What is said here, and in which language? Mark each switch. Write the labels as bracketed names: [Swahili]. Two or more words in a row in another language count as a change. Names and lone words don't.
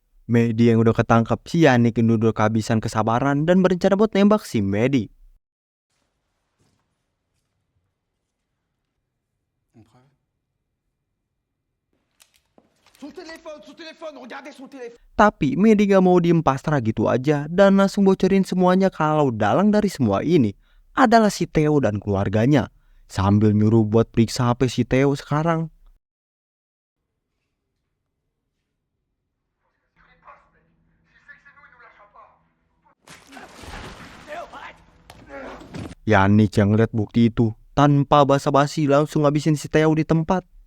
[Indonesian] Medi yang udah ketangkep, si Yannick ini udah kehabisan kesabaran dan berencana buat nembak si Medi. [French] Une preuve? Son téléphone, regardez son téléphone. [Indonesian] Tapi Medi gak mau diem pasrah gitu aja dan langsung bocorin semuanya kalau dalang dari semua ini adalah si Theo dan keluarganya. Sambil nyuruh buat periksa HP si Theo sekarang. Yannick yang lihat bukti itu tanpa basa-basi langsung ngabisin si Theo di tempat.